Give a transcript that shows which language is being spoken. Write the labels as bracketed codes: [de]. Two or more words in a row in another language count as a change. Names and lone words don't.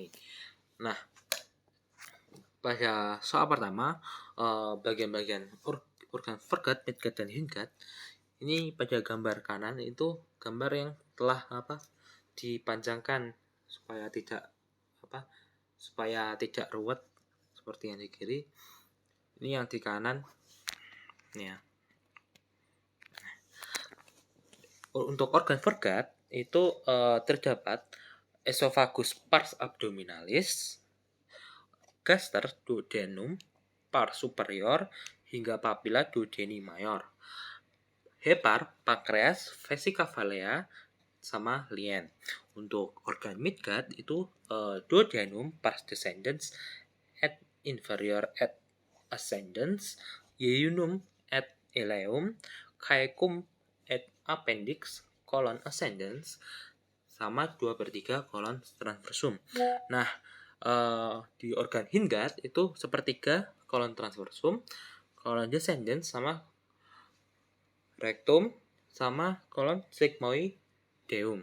[id] Nah, pada soal pertama, bagian-bagian organ foregut, midgut, dan hindgut, ini pada gambar kanan itu gambar yang telah dipanjangkan supaya tidak ruwet seperti yang di kiri. Ini yang di kanan ya. Untuk organ foregut itu terdapat [la] esophagus pars abdominalis, gaster duodenum, pars superior, hingga papilla duodeni mayor, hepar, pankreas, vesica valea, sama lien. [id] Untuk organ midgut itu duodenum, [la] pars descendens et inferior et ascendens, yeyunum et ileum, caecum et appendix, colon ascendens, sama 2/3 colon transversum. [id] Nah, di organ hindgut itu 1/3 [la] colon transversum, colon descendens, [id] sama rectum, sama [la] colon sigmoideum.